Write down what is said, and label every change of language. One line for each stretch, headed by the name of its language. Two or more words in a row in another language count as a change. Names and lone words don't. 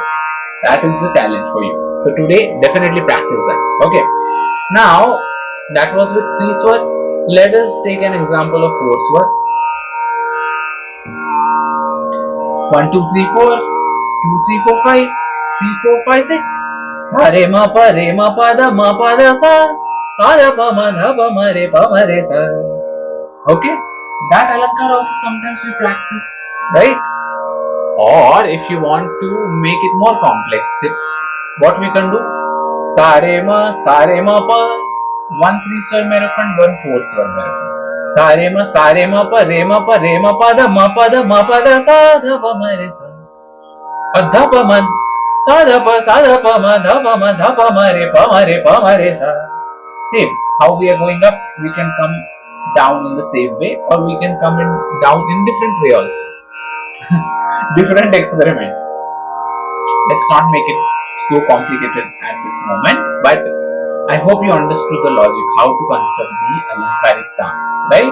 English: That is the challenge for you. So today, definitely practice that. Okay. Now, that was with 3 Swar. Let us take an example of 4 Swar. 1 2 3 4 2 3 4 5 3 4 5 6. Sa re ma pa da sa. Sa da pa ma re sa. Okay, that Alankar also sometimes we practice, right? Or if you want to make it more complex, it's what we can do. Sa re ma pa. 1 3 Swar Merukhand, 1 4 Swar Merukhand. Sa re ma pa da sa dha pa ma re sa. Dha pa ma sa dha pa ma dha pa ma re sa. Same. How we are going up, we can come down in the same way, or we can come in down in different way also. Different experiments. Let's not make it so complicated at this moment, but I hope you understood the logic, how to construct the Alankarik Taans, right?